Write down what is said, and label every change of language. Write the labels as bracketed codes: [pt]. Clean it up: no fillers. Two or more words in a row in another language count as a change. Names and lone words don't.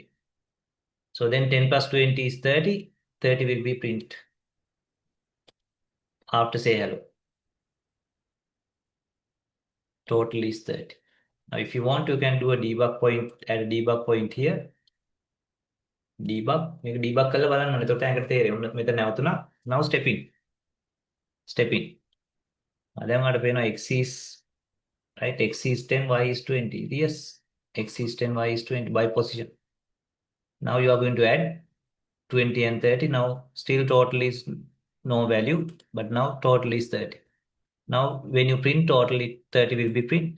[en] So then 10 plus 20 is 30. 30 will be print after say hello. Total is 30. Now if you want, you can do a debug point, add a debug point here. Debug. [si] මේක debug කරලා බලන්න ඕනේ. එතකොට ඇඟට තේරෙයි. මෙතන නැවතුණා. [en] Now step in. Step in. [si] දැන් ඔයාලට පේනවා [en] x is right, x is 10, y is 20. Yes, x is 10, y is 20 by position. Now you are going to add 20 and 30. Now still total is no value, but now total is 30. Now when you print total, 30 will be print.